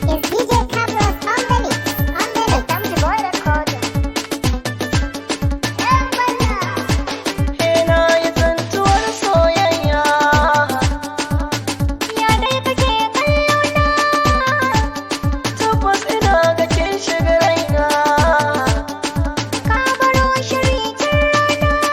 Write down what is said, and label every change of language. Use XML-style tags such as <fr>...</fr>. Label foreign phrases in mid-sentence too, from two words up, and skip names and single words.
<en>D J Cabros on the mix, on the mix. Welcome to Boy Records.</en> <ha>Yan murna. Ina yi tsintuwar soyayya. Ya dai kake kallo na? Tabbas ina ga kin shiga raina. Ka baro shiri tun rana.</ha>